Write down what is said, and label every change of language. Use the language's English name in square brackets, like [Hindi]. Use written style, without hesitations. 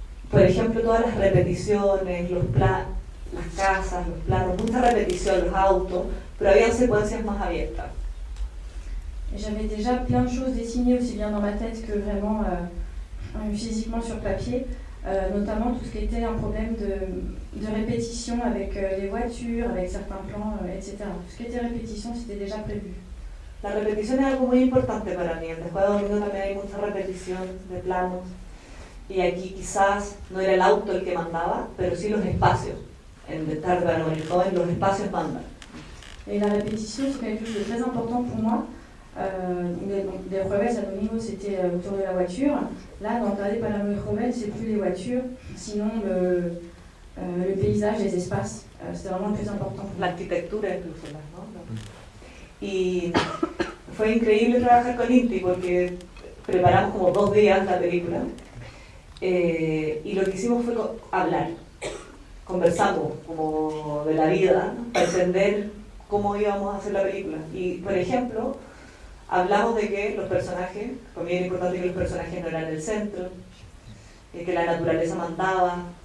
[Spanish] Por ejemplo, todas las repeticiones, las casas, los planos, mucha repetición, los autos, pero había secuencias más abiertas. [French] Et j'avais déjà plein de choses dessinées aussi bien dans ma tête que vraiment physiquement sur papier, notamment tout ce qui était un problème de répétition avec les voitures, avec certains plans, etc. Tout ce qui était répétition, c'était déjà prévu. [Spanish] La repetición es algo muy importante para mí. En Después de Domingo también hay mucha repetición de planos. Y aquí quizás no era el auto el que mandaba, pero sí los espacios. En Tarde para morir joven, los espacios mandan. [French] Et la répétition, c'est quelque chose de très important pour moi. Des Jueves à Domingo, c'était autour de la voiture. Là, dans Tarde para morir joven, c'est plus les voitures, sinon le paysage, les espaces. C'est vraiment le plus important pour moi. [Spanish] La arquitectura incluso, ¿no? Y fue increíble trabajar con Inti porque preparamos como 2 días la película y lo que hicimos fue hablar, conversamos como de la vida, ¿no? Para entender cómo íbamos a hacer la película. Y por ejemplo, hablamos de que los personajes, para mí era importante que los personajes no eran el centro, que la naturaleza mandaba.